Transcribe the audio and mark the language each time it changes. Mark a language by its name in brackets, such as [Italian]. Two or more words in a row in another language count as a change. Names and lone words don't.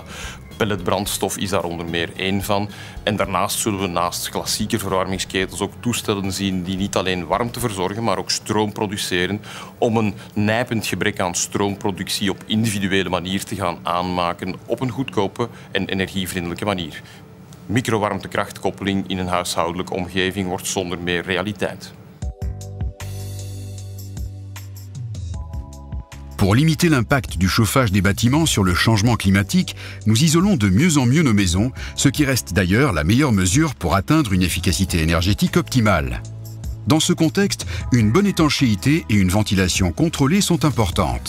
[Dutch] Pelletbrandstof is daar onder meer één van. En daarnaast zullen we naast klassieke verwarmingsketels ook toestellen zien die niet alleen warmte verzorgen, maar ook stroom produceren om een nijpend gebrek aan stroomproductie op individuele manier te gaan aanmaken op een goedkope en energievriendelijke manier. Microwarmtekrachtkoppeling in een huishoudelijke omgeving wordt zonder meer realiteit. [French] Pour limiter l'impact du chauffage des bâtiments sur le changement climatique, nous isolons de mieux en mieux nos maisons, ce qui reste d'ailleurs la meilleure mesure pour atteindre une efficacité énergétique optimale. Dans ce contexte, une bonne étanchéité et une ventilation contrôlée sont importantes.